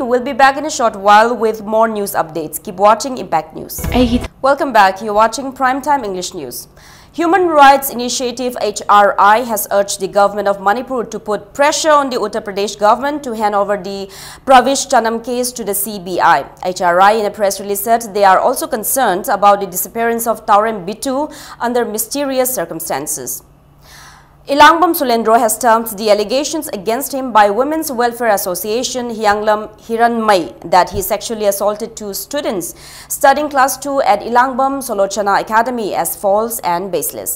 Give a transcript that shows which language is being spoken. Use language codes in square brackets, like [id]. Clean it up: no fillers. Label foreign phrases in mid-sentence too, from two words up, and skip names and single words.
[en] We'll be back in a short while with more news updates. Keep watching Impact News. Welcome back. You're watching Primetime English News. Human Rights Initiative HRI has urged the government of Manipur to put pressure on the Uttar Pradesh government to hand over the Pravish Chanam case to the CBI. HRI in a press release said they are also concerned about the disappearance of Taurem Bitu under mysterious circumstances. Ilangbam Sulendro has termed the allegations against him by Women's Welfare Association Hyanglam Hiranmai that he sexually assaulted 2 students studying class 2 at Ilangbam Solochana Academy as false and baseless.